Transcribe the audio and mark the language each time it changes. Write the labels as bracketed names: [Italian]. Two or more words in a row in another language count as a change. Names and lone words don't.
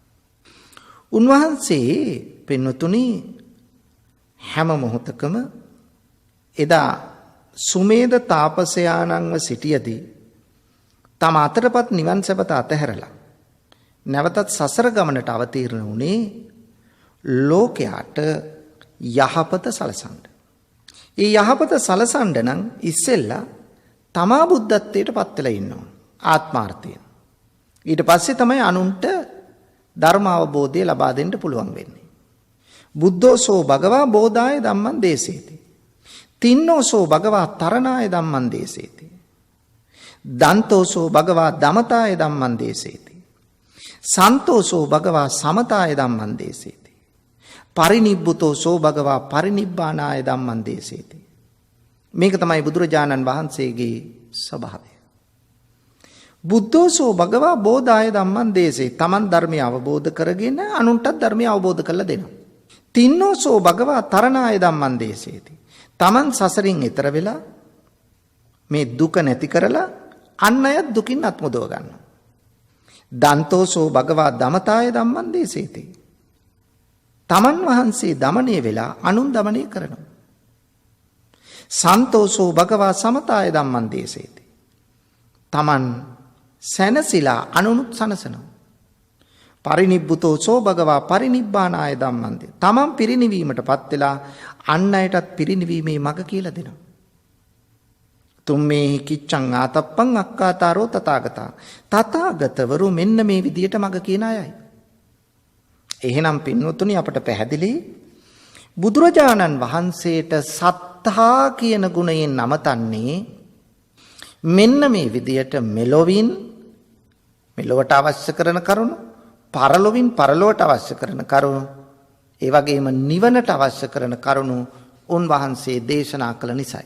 [Sinhala] උන්වහන්සේ පින්වතුනි හැම මොහොතකම එදා සුමේද තාපසයාණන්ව සිටියදී තම අතරපත් නිවන් සැපත අතහැරලා නැවතත් සසර ගමනට අවතීර්ණ වුණේ ලෝකයාට යහපත සලසන්න. ඒ යහපත සලසන්න නම් ඉස්සෙල්ලා තමා බුද්ධත්වයට පත් වෙලා ඉන්න ඕන ආත්මාර්ථයෙන්. ඊට පස්සේ තමයි අනුන්ට ධර්ම අවබෝධය ලබා දෙන්න පුළුවන් වෙන්නේ. [Pali] බුද්ධෝසෝ භගවා බෝධාය ධම්මං දේසේති. තින්නෝසෝ භගවා තරණාය ධම්මං දේසේති. දන්තෝසෝ භගවා දමතාය ධම්මං දේසේති. සන්තෝසෝ භගවා සමතාය ධම්මං දේසේති. පරිනිබ්බුතෝසෝ භගවා පරිනිබ්බානාය ධම්මං දේසේති. [Sinhala] මේක තමයි බුදුරජාණන් වහන්සේගේ ස්වභාවය. [Pali] බුද්ධෝසෝ භගවා බෝධාය ධම්මං දේසේ. [Sinhala] තමන් ධර්මය අවබෝධ කරගෙන අනුන්ටත් ධර්මය අවබෝධ කරලා දෙනවා. [Pali] තින්නෝසෝ භගවා තරණාය ධම්මං දේසේති. [Sinhala] තමන් සසරින් එතර වෙලා මේ දුක නැති කරලා අන් අයත් දුකින් අත්මුදව ගන්නවා. [Pali] දන්තෝසෝ භගවා දමතාය ධම්මං දේසේති. [Sinhala] තමන් වහන්සේ දමණය වෙලා අනුන් දමණය කරනවා. [Pali] සන්තෝසෝ භගවා සමතාය ධම්මං දේසේති. [Sinhala] තමන් සැනසීලා අනුනුත් සනසනවා. [Pali] පරිනිබ්බුතෝසෝ භගවා පරිනිබ්බානාය ධම්මං දේ. [Sinhala] තමන් පිරිනිවීමටපත් වෙලා අන් අයටත් පිරිනිවීමේ මඟ කියලා දෙනවා. [Pali] තුම්මේ කිච්ඡං ආතප්පං අක්කාතාරෝ තථාගතා. [Sinhala] තථාගතවරු මෙන්න මේ විදියට මඟ කියන අයයි. එහෙනම් පින්වතුනි අපට පැහැදිලි බුදුරජාණන් වහන්සේට සත්තා කියන ගුණයෙන් නමතන්නේ මෙන්න මේ විදියට මෙලොවින් මෙලොවට අවශ්‍ය කරන කරුණු පරලොවින් පරලොවට අවශ්‍ය කරන කරුණු ඒ වගේම නිවනට අවශ්‍ය කරන කරුණු උන්වහන්සේ දේශනා කළ නිසායි.